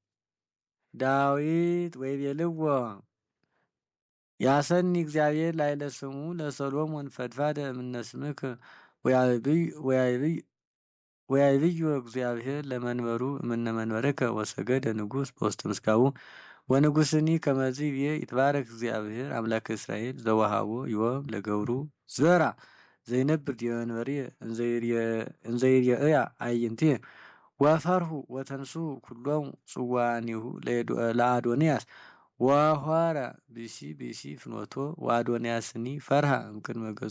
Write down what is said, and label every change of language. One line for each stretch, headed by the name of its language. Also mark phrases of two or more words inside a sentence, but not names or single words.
Geez: ዳዊት ወይቤልዎ ያሰኒ እግዚአብሔር ላዕለ ስሙ ለሰሎሞን ፈድፋደ እምነ ስምከ ወያይብዮ እግዚአብሔር ለመንበሩ እምነ መንበርከ ወሰገደ ንጉሥ በውስተ ምስካቡ ወንጉሥኒ ከመዝ ይቤ ይትባረክ እግዚአብሔር አምላከ እስራኤል ዘወሃቦ ዮም ለገብሩ ዘራ ዘይነብር ዲበ መንበርየ እንዘ ይርእያ አዕይንትየ ወፈርሁ ወተንሱ ኩሎሙ ጽዋኒሁ ለአዶንያስ ወሖረ ብእሲ ፍኖቶ ወአዶንያስኒ ፈርሃ እምቅድመ ገጹ